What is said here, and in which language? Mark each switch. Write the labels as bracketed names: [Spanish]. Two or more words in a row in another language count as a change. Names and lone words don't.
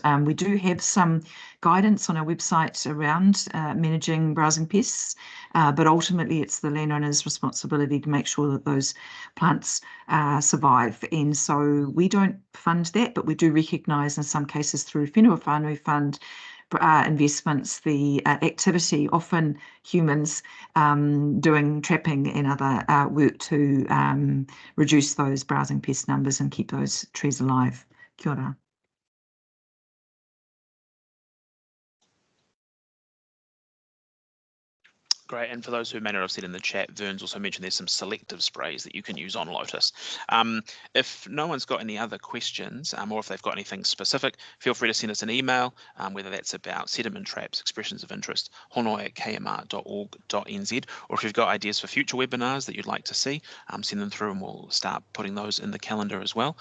[English] We do have some guidance on our website around managing browsing pests, but ultimately it's the landowner's responsibility to make sure that those plants survive. And so we don't fund that, but we do recognise in some cases through [Māori] whenua whānui [English] fund investments, the activity, often humans doing trapping and other work to reduce those browsing pest numbers and keep those trees alive. [Māori] Kia ora. [English] Great, and for those who may not have seen in the chat, Vern's also mentioned there's some selective sprays that you can use on lotus. If no one's got any other questions, or if they've got anything specific, feel free to send us an email, whether that's about sediment traps, expressions of interest, honoi@kmr.org.nz, or if you've got ideas for future webinars that you'd like to see, send them through and we'll start putting those in the calendar as well.